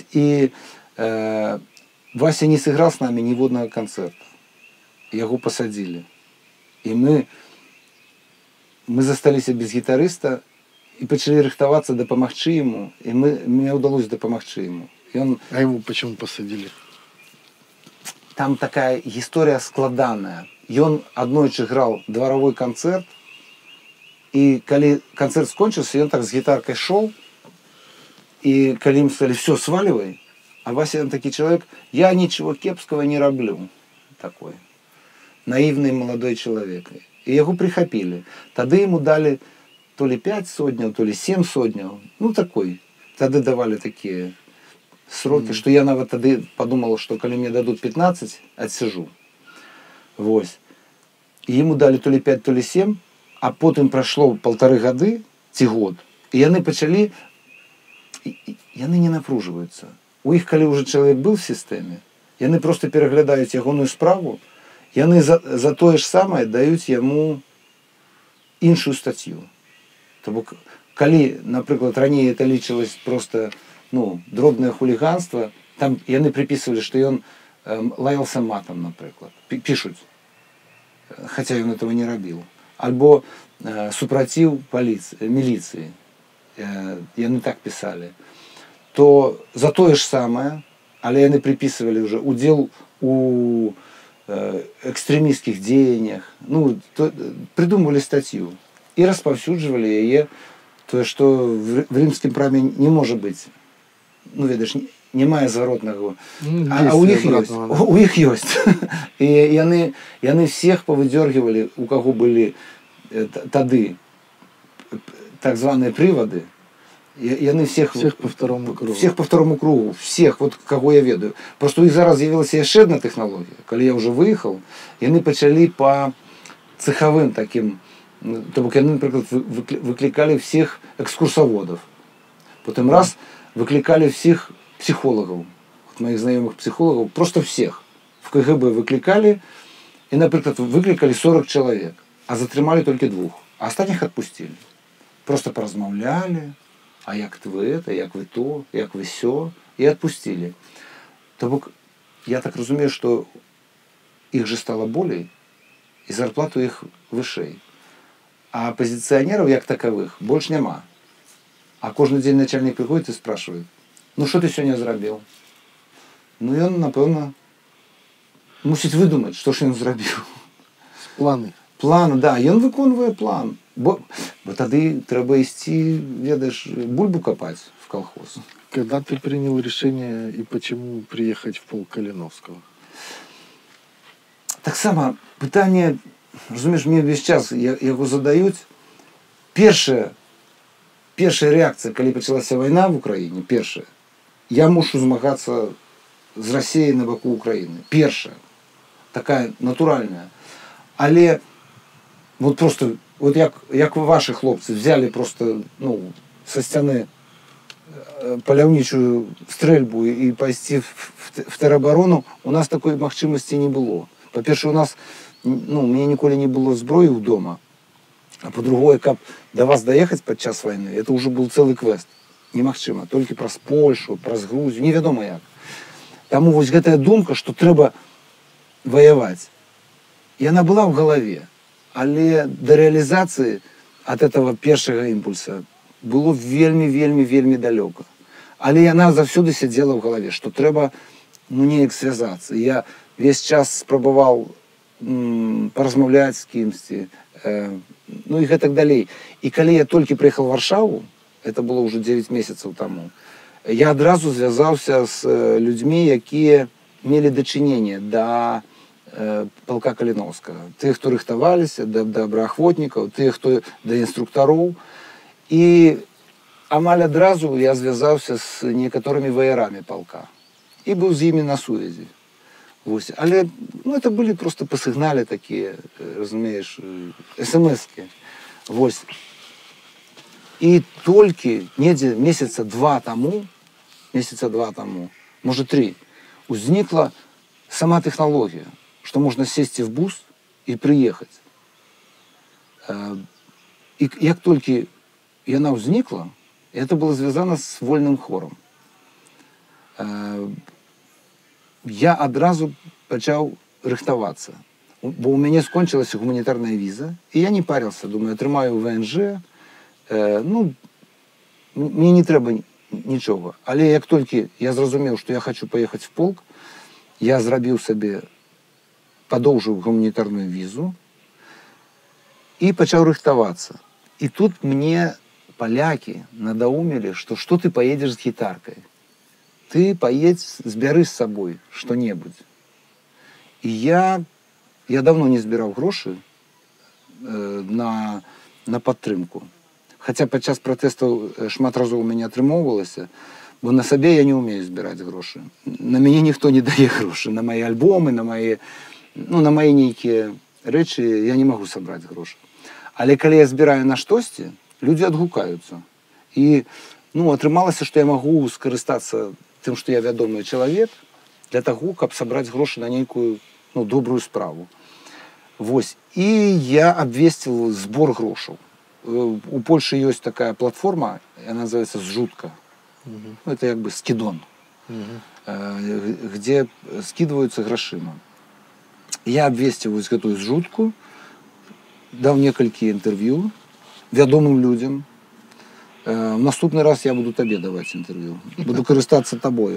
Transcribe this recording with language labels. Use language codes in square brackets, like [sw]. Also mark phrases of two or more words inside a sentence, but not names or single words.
[be] І Вася не сыграў з намі ніводнага канцэрта. Яго пасадзілі. І мы засталіся без гітарыста і пачалі рыхтавацца дапамагчы яму, і мне ўдалося дапамагчы яму. [ru] А его почему посадили? [be] Там такая гісторыя складаная. Ён аднойчы граў дваровой канцэрт, і калі канцэрт скончыўся, ён так з гітаркай шоў, і калі ім сказалі, [ru] все, сваливай, [be] а Вася такі чалавек, я нічого кепского не раблю. [ru] Такой. Наивный молодой человек. И его прихапили. Тогда ему дали то ли 5 сотняў, то ли 7 сотняў. Такой. Тогда давали такие сроки, что я нават тогда подумал, что коли мне дадут 15, отсижу. Вось. И ему дали то ли 5, то ли 7, а потом прошло 1,5 [be] гады, ці год. И яны пачалі яны не напружваюцца. У іх, калі ўжо чалавек быў в сістэме, яны просто пераглядаюць ягоную справу, яны за тое ж самае даюць яму іншую статью. То бок, калі, напрыклад, раней это лічылось просто дробнае хуліганство, там яны приписывали, что ён лаялся матом, напрыклад. Пишуць, хотя ён этого не рабіў. Альбо супраціў міліцыі. Яны так писали. То за тое ж самае, але яны [ru] приписывали уже [be] удзел у [ru] экстремистских деяниях, придумывали статью [be] и распаўсюджвалі яе, [ru] то, что в римскім праве не может быть, [be] ведаеш, не мае зваротнага, а у іх ёсць. І яны [ru] всех повыдергивали, у кого были тады так званые приводы, яны всех по второму кругу. Всех по второму кругу, всех, вот кого я ведаю. [be] Просто у іх зараз з'явілася яшчэ одна тэхналогія. Калі я уже выехал, яны пачалі по цеховым таким, то бок яны, [ru] например, выкликали всех экскурсоводов. Потом раз выкликали всех психологов, вот моих знакомых психологов, просто всех. В КГБ выкликали, и, например, выкликали 40 человек, а затрымали только 2, а остальных отпустили. Просто поразмаўлялі, а як вы это, як вы то, як вы сё, и отпустили. То бок, я так разумею, что их же стало болей, [be] и зарплату их вышэй. [ru] А оппозиционеров, як таковых, больше нема. А кожны дзень начальник приходит и спрашивает, что ты сегодня зрабіў? И он, [be] напэўна, мусіць выдумаць, што ж ён зрабіў. Планы. План, да, ён выконвае план. Бо тады трэба ісці, ведаеш, бульбу копать в колхоз. [ru] Когда ты принял решение и почему приехать в полк Калиновского? [be] Так само, пытанне, разумееш, мне весь час яго задаюць. Першая реакция, калі пачалася вайна в Украине, первая, я мушу змагацца з Россией на боку Украины. [ru] Первая, [be] такая натуральная. Але вот просто, вот як ваши хлопцы взяли просто, со сцяны паляўнічую стрельбу и пайсці в тероборону, у нас такой магчымасці не было. По-перше, у нас, у меня ніколі не было зброі ў дома. [ru] А по-другое, каб до вас доехать подчас войны, это уже был целый квест. [be] Немагчыма, только праз Польшу, праз Грузию, невядома як. Таму вось гэтая думка, что трэба воевать, яна была в голове, але до реализации от этого первого импульса было вельми далеко. Але яна заўсёды сидела в голове, что трэба неяк связаться. Я весь час спрабаваў поразмаўляць з кімсьці, и гэтак далей. И калі я только приехал в Варшаву, это было уже 9 месяцев тому, я адразу звязаўся с людьми, якія мелі дачыненне до полка Калиновского. Тых, хто рыхтаваліся, до добраахвотнікаў, тых, хто до инструкторов. И амаль адразу я звязаўся с некоторыми ваярами полка. И был с ними на сувязі. Вось. Але, [ru] это были просто по сигнале такие, разумеешь, смс-ки. [be] Вось. [ru] И только недзе месяца два тому, может 3, узникла сама технология, что можно сесть в бус и приехать. [be] И як только яна ўзнікла, [ru] это было связано с вольным хором. [be] Я адразу пачаў рыхтавацца, бо у мяне скончылася гуманітарная віза, і я [ru] не парился, [be] думаю, атрымаю ВНЖ, мне не трэба нічога. Але як толькі я зразумеў, што я хочу поехать в полк, я зрабіў сабе, падоўжыў гуманітарную візу і пачаў рыхтавацца. [ru] І тут мне поляки надоумили, что ты поедешь с гитаркой. Ты поедь, сбяры с собой что-нибудь. И я давно не збирал гроши на падтрымку. [be] Хотя падчас протестов шмат разоў у меня атрымоўвалася, бо на сабе я не умею збирать гроши. На мяне никто не дае гроши. [ru] На мои альбомы, на мои нейкія рэчы я не могу собрать гроши. [be] Але калі я збираю на штосьці, [ru] люди отгукаются. [be] И ну, атрымалася, што я магу скарыстацца тым, што я вядомы чалавек, для таго, каб сабраць грошы на нейкую, ну, добрую справу. Вось. І я абвесціў збор грошаў. У Польшы ёсць такая платформа, она называется «Зжутка». [ru] Ну, это як бы скидон, где скидываются грашыма. [be] Я абвесціў вось гэтую зжутку, даў некалькі інтэрв'ю вядомым людзям. В наступны раз я буду табе даваць інтэрв'ю. Буду карыстацца табою.